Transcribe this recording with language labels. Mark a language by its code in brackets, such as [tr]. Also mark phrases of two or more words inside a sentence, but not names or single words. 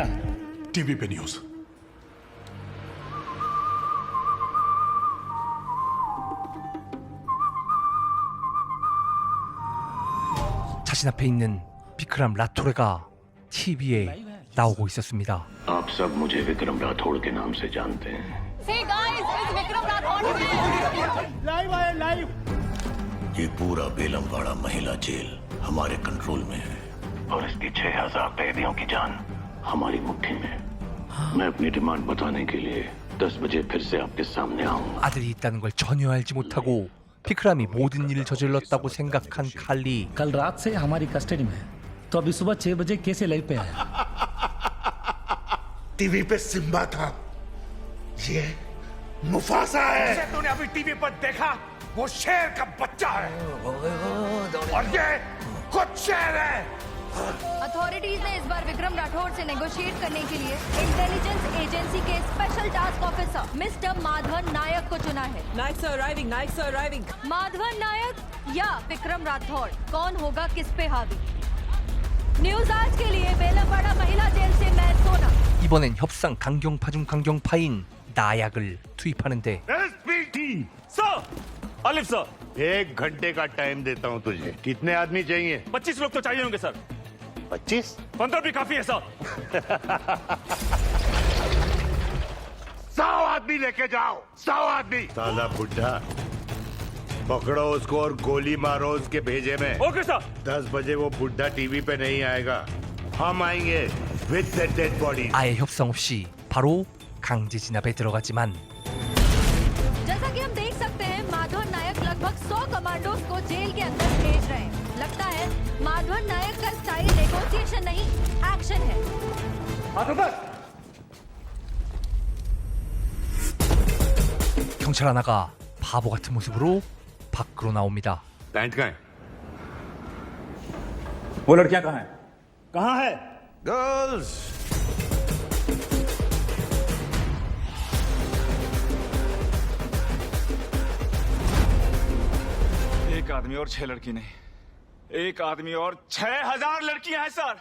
[hi] टीवी पे न्यूज। [ko] 자신 앞에 있는 비크람 라토레가 TV에 나오고 있었습니다. [hi] आप सब मुझे विक्रम राठौड़ के नाम से जानते हैं। [en] Hey guys, it's Vikram Rathod. [hi] लाइव। ये पूरा बेलमवाड़ा महिला जेल हमारे कंट्रोल में है और इसके 6000 कैदियों की जान हमारी मुट्ठी में। मैं अपनी डिमांड बताने के लिए 10 बजे फिर से आपके सामने आऊंगा। [ko] 아들이 있다는 걸 전혀 알지 못하고 피크람이 모든 일을 저질렀다고 생각한 칼리. [hi] कल रात से हमारी कस्टडी में है, तो अभी सुबह 6 बजे कैसे लाइव पे आया? टीवी पे सिम्बा था, ये मुफासा है। जिसे तूने अभी टीवी पर देखा वो शेर का बच्चा है और ये खुद शेर है। अथॉरिटीज ने इस बार विक्रम राठौर से नेगोशिएट करने के लिए [en] intelligence agency [hi] के [en] special task officer mister [hi] माधवन नायक को चुना है। नायक [en] sir arriving, [hi] नायक [en] sir arriving. [hi] माधवन नायक या विक्रम राठौर, कौन होगा किस पे हावी? न्यूज आज के लिए बेलमवाड़ा महिला जेल से मैं सोना। [ko] 이번엔 협상 강경파 중 강경파인 나약을 투입하는데 [hi] एसपीटी सर, अलिफ सर, 1 घंटे का टाइम देता हूँ तुझे। कितने आदमी चाहिए? 25 लोग तो चाहिए होंगे सर। 25? 15 भी काफी है सर। 100 आदमी लेके जाओ, 100 आदमी। साला बुढ़ा, पकड़ो उसको और गोली मारो उसके भेजे में। [en] okay sir. [hi] 10 बजे वो बुढ़ा टीवी पे नहीं आएगा, हम आएंगे [en] with the dead body। [ko] 아예 협상 없이 바로 강제 진압에 들어가지만 [hi] जैसा कि हम देख सकते हैं माधवन नायक लगभग 100 कमांडोज को जेल के अंदर भेज रहे हैं। लगता है माधवन नायक का स्टाइल नेगोशिएशन नहीं एक्शन है। [ko] 경찰 하나가 바보 같은 모습으로 밖으로 나옵니다. [hi] पैंट कहाँ है? वो लड़कियां कहाँ हैं? कहाँ है? गर्ल्स। एक आदमी और 6 लड़की नहीं, एक आदमी और 6000 लड़कियां हैं सर।